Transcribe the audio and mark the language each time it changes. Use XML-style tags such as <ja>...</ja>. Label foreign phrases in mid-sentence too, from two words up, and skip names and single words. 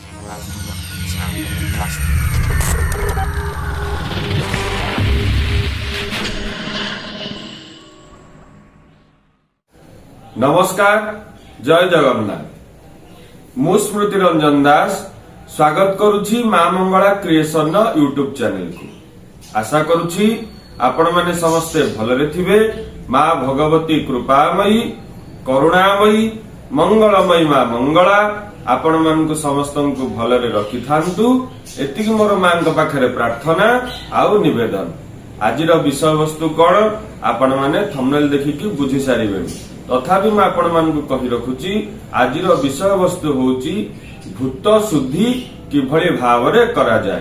<or>ନମସ୍କାର, ଜୟ ଜଗନ୍ନାଥ। ମୁ ସ୍ମୃତି ରଞ୍ଜନ ଦାସ ସ୍ୱାଗତ କରୁଛି ମା ମଙ୍ଗଳା କ୍ରିଏସନ ୟୁଟ୍ୟୁବ ଚ୍ୟାନେଲ କୁ। ଆଶା କରୁଛି ଆପଣ ମାନେ ସମସ୍ତେ ଭଲରେ ଥିବେ। ମା ଭଗବତୀ କୃପାମୟୀ କରୁଣାମୟୀ ମଙ୍ଗଳମୟୀ ମା ମଙ୍ଗଳା ଆପଣ ମାନଙ୍କୁ ସମସ୍ତଙ୍କୁ ଭଲରେ ରଖି ଥାନ୍ତୁ ଏତିକି ମୋର ମାଙ୍କ ପାଖରେ ପ୍ରାର୍ଥନା ଆଉ ନିବେଦନ। ଆଜିର ବିଷୟ ବସ୍ତୁ କଣ ଆପଣ ମାନେ ଥମ୍ବନେଲ ଦେଖିକି ବୁଝି ସାରିବେ। ତଥାପି ମୈଁ ଆପଣ ମାନଙ୍କୁ କହି ରଖୁଛି ଆଜିର ବିଷୟ ବସ୍ତୁ ହେଉଛି ଭୂତ ଶୁଦ୍ଧି କିଭଳି ଭାବରେ କରା ଯାଏ।</or>